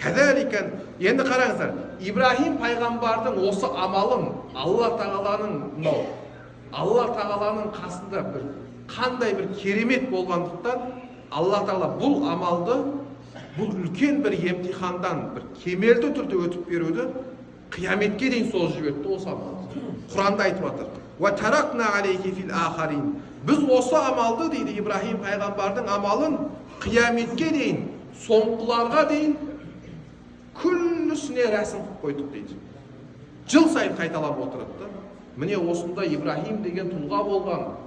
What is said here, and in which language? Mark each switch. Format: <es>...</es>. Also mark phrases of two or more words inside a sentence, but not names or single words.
<kk>Кәзәликен, енді қараңыздар, Ибрахим пайғамбардың осы амалын Алла тағаланың қасында бір қандай бір керемет болғандықтан Алла тағала бұл амалды, бұл үлкен бір емтихандан бір кемелді түрде өтіп беруді қияметке дейін созып жіберді осы амалды. Құранда айтып жатыр.</kk> <ar>وتركنا عليه في الآخرين.</ar> <kk>Біз осы амалды дейді Ибрахим пайғамбардың амалын қияметке дейін, соңғыларға дейін күллісіне рәсім қылып қойдық дейді. Жыл сайын қайталап отырады. Міне осында Ибрахим деген тұлға болған.</kk>